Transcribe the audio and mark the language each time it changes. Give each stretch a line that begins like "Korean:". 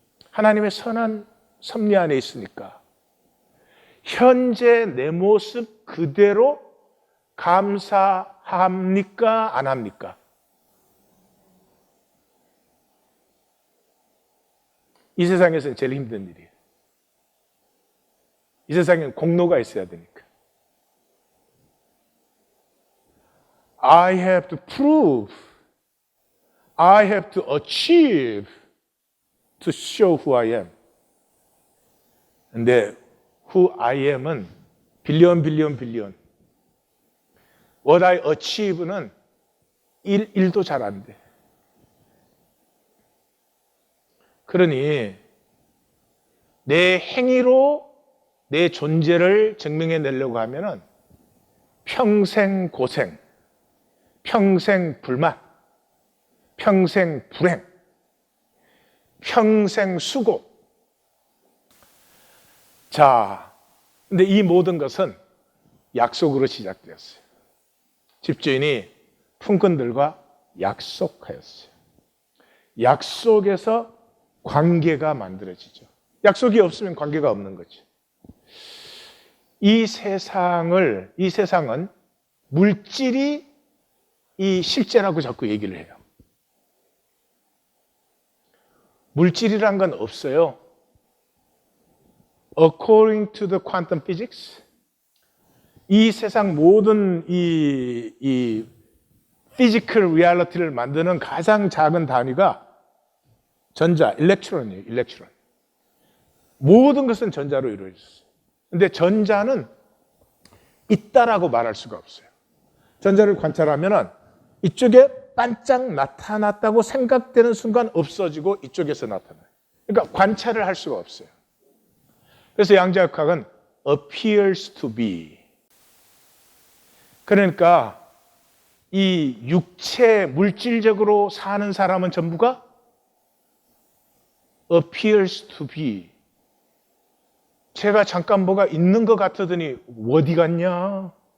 Korean: 하나님의 선한 섭리 안에 있으니까 현재 내 모습 그대로 감사합니까? 안 합니까? 이 세상에서는 제일 힘든 일이에요. 이 세상에는 공로가 있어야 되니까.
English: I have to prove, I have to achieve to show who I am.
Korean: 근데
English: who I am
Korean: 은 빌리언.
English: What I achieve
Korean: 는 1도 잘 안 돼. 그러니 내 행위로 내 존재를 증명해내려고 하면은 평생 고생, 평생 불만, 평생 불행, 평생 수고. 자, 근데 이 모든 것은 약속으로 시작되었어요. 집주인이 품꾼들과 약속하였어요. 약속에서 관계가 만들어지죠. 약속이 없으면 관계가 없는 거죠. 이 세상은 물질이 이 실제라고 자꾸 얘기를 해요. 물질이란 건 없어요.
English: According to the quantum physics,
Korean: 이 세상 모든 이 피지컬 리얼리티를 만드는 가장 작은 단위가 전자, 일렉트론이에요. 일렉트론. 모든 것은 전자로 이루어졌어요. 근데 전자는 있다라고 말할 수가 없어요. 전자를 관찰하면 이쪽에 반짝 나타났다고 생각되는 순간 없어지고 이쪽에서 나타나요. 그러니까 관찰을 할 수가 없어요. 그래서 양자역학은
English: appears to be.
Korean: 그러니까 이 육체 물질적으로 사는 사람은 전부가
English: appears to be.
Korean: 제가 잠깐 뭐가 있는 것 같으더니 어디 갔냐?